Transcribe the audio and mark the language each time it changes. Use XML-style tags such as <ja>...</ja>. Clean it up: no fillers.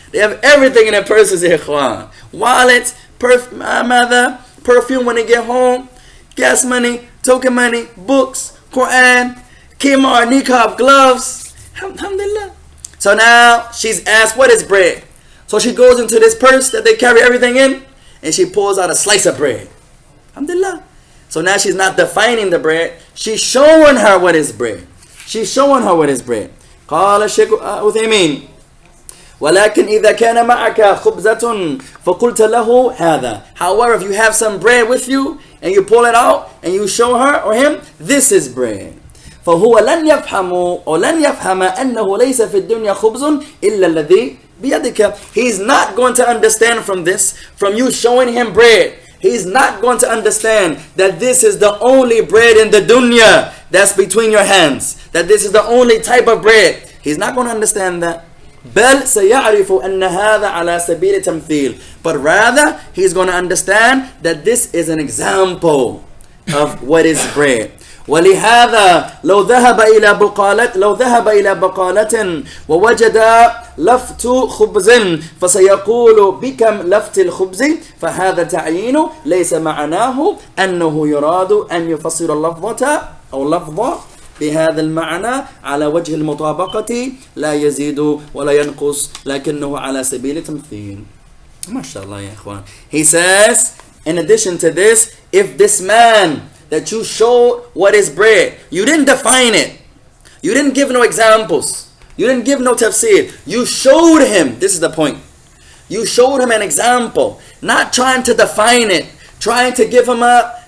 <en>They have everything in their purses, ikhwan. Wallets, perfume when they get home, gas money, token money, books, Quran, kimar, niqab, gloves. Alhamdulillah. So now she's asked, what is bread? So she goes into this purse that they carry everything in, and she pulls out a slice of bread. Alhamdulillah. So now she's not defining the bread. She's showing her what is bread. She's showing her what is bread.</en> <ar>قال الشيخ عثيمين ولكن إذا كان معك خبزة فقلت له هذا.</ar> <en>However, if you have some bread with you and you pull it out and you show her or him, this is bread.</en> <ar>فهو لن يفهم أو لن يفهم أنه ليس في الدنيا خبز إلا الذي بيدك.</ar> <en>He's not going to understand from this, from you showing him bread. He's not going to understand that this is the only bread in the dunya that's between your hands. That this is the only type of bread. He's not going to understand that.</en> <ar>بل سيعرف أن هذا على سبيل تمثيل.</ar> <en>But rather, he's going to understand that this is an example of what is bread.</en> <ar>ولهذا لو ذهب إلى بقالة ووجد لفت خبز فسيقول بكم لفت الخبز فهذا تعيين ليس معناه أنه يراد أن يفسر اللفظة أو لفظة بهذا المعنى على وجه المطابقة لا يزيد ولا ينقص لكنه على سبيل تمثيل. ما شاء الله يا إخوان.</ar> <en>He says, in addition to this, if this man that you showed what is bread, you didn't define it, you didn't give no examples, you didn't give no tafseer, you showed him, this is the point, you showed him an example, not trying to define it, trying to give him a</en>